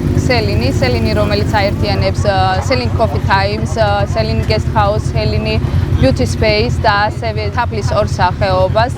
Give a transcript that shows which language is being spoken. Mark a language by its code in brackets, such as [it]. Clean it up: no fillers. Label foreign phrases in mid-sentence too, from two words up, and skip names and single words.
[ka] სელინი, რომელიც აერთიანებს Selling Coffee Times, Selling Guest House, Selling Beauty Space და ასევე თაფლის ორ სახეობას.